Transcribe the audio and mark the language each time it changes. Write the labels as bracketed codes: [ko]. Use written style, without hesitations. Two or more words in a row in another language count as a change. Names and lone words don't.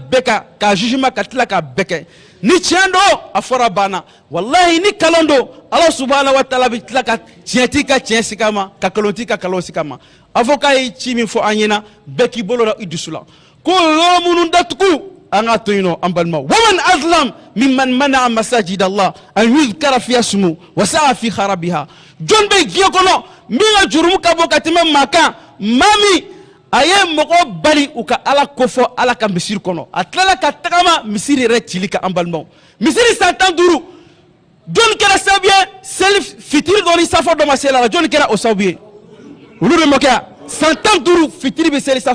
[bm] bɛɛ kan ka jugement ka tila k'a bɛɛ kɛ ni tiɲɛ don a fɔra banna walahi ni kalon don ala [ar] سبحانه وتعالى [bm] bɛ tila ka tiɲɛtigi ka tiɲɛ sigi a ma ka kalontigi ka kalon sigi a ma avocat ye ci min fɔ an ɲɛna bɛɛ k'i bolo da i dusu la ko yɔrɔ minnu datugu an ka to yen nɔ an balimaw [ar] ومن أظلم ممن منع مساجد الله أن يذكر فيها اسمه وسعى في خرابها [bm] jɔn bɛ diɲɛ kɔnɔ min ka jurumu ka bɔ ka tɛmɛ maa kan maa min a ye mɔgɔ bali u ka ala kofɔ ala ka misiri kɔnɔ a tilala ka tagama misiri yɛrɛ cili kan an balimaw misiri san 15 jɔn kɛra sababu ye seli fitiri dɔ ni safo dɔ ma seli a la jɔn kɛra o sababu ye olu de ma kɛ san 15 fitiri bɛ seli